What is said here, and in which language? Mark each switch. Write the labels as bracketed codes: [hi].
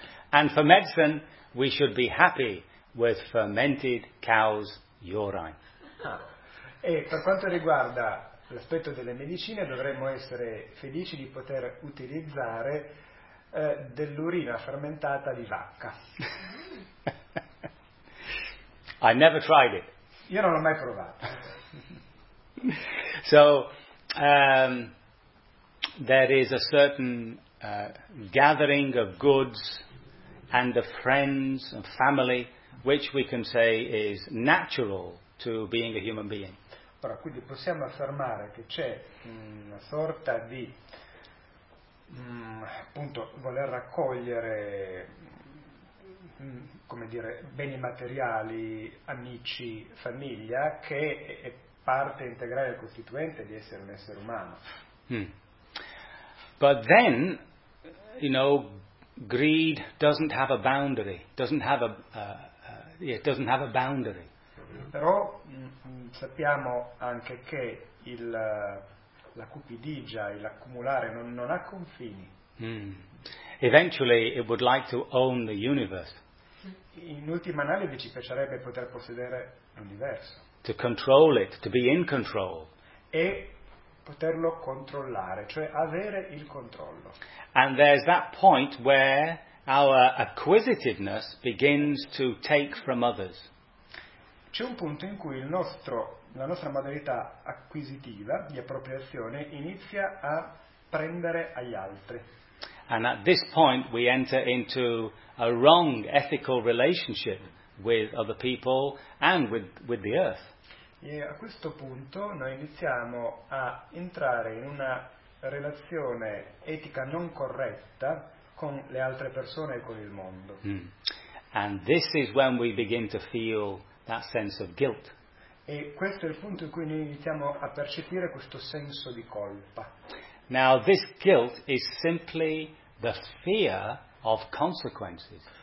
[en] And for medicine, we should be happy with fermented cow's urine. [it] E per quanto riguarda l'aspetto delle medicine, dovremmo essere felici di poter utilizzare dell'urina fermentata di vacca. [en] I never tried it. [it] Io non l'ho mai provato. [en] So, there is a certain gathering of goods and of friends and family which we can say is natural to being a human being. [it] Ora, quindi possiamo affermare che c'è una sorta di, appunto, voler raccogliere, come dire, beni materiali, amici, famiglia, che è parte integrale e costituente di essere un essere umano. [en] But then, you know, greed doesn't have a boundary. It doesn't have a boundary. [it] Però sappiamo anche che la cupidigia, l'accumulare, non ha confini. [en] Eventually, it would like to own the universe. [it] In ultima analisi ci piacerebbe poter possedere l'universo. [en] To control it, to be in control. [it] E poterlo controllare, cioè avere il controllo. [en] And there's that point where our acquisitiveness begins to take from others. [it] C'è un punto in cui la nostra modalità acquisitiva di appropriazione inizia a prendere agli altri. [en] And at this point we enter into a wrong ethical relationship with other people and with the earth. [it] E a questo punto noi iniziamo a entrare in una relazione etica non corretta con le altre persone e con il mondo. Mm. [en] And this is when we begin to feel that sense of guilt. [it] E questo è il punto in cui noi iniziamo a percepire questo senso di colpa. [en] Now this guilt is simply the fear of consequences.